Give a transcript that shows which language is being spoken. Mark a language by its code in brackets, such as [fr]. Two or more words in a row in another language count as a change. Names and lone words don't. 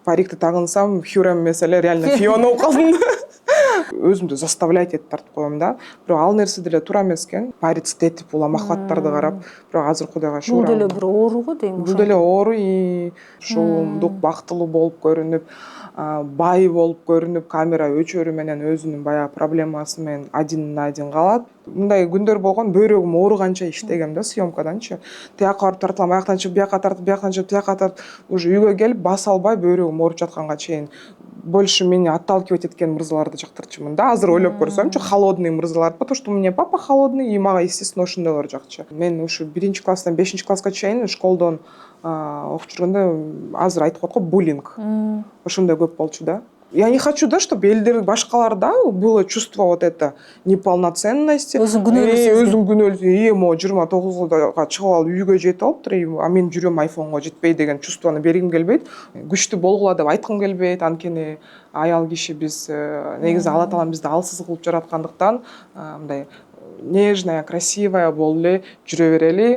[ky] парикти тагынсам Хюррем эмес эле реально Фиона болуп калдым. Өзүмдү заставлять этип тартып коем да. Бирок ал нерсе деле туура эмес экен. Париться этип, улам ахваттарды карап, бирок азыр Кудайга шүгүр. Бул деле бир оору го дейм. Бул деле оору, шоумдук, бактылуу болуп көрүнүп, бай болуп көрүнүп, камера өчөрү менен өзүнүн баягы проблемасы менен [ru] один на один [ky] калат. Мындай күндөр болгон, бөйрөгүм ооруганча иштегем да съемкаданчы. Тияка барып тартылам, аяктан чыгып бияка тартып, бияктан чыгып тияка тартып, уже үйгө келип баса албай бөйрөгүм ооруп жатканга чейин больше мени отталкивать эткен мырзаларды жактырчумун да. Азыр ойлоп көрсөмчү, холодный мырзаларды, [ru] потому что у меня папа холодный, и [ky] мага естественно ошондойлор жакчу. Мен ушу 1-класстан 5-класска чейин школдон окуп жүргөндө азыр айтып коет го буллинг. Ошондой көп болчу да. [ru] Я не хочу, да, чтобы [ky] элдер башкаларда [ru] было чувство вот это неполноценности. [ky] Өзүң күнөөлүү. Могу 29 чыгып алып үйгө жетип алыптыр, а мен жүрөм айфонго жетпей деген чувствону бергим келбейт. Күчтүү болгула деп айткым келбейт. Анткени аял киши биз негизи Алла таалам бизди алсыз кылып жараткандыктан мындай [ru] нежная, красивая [ky] болуп эле жүрө берели.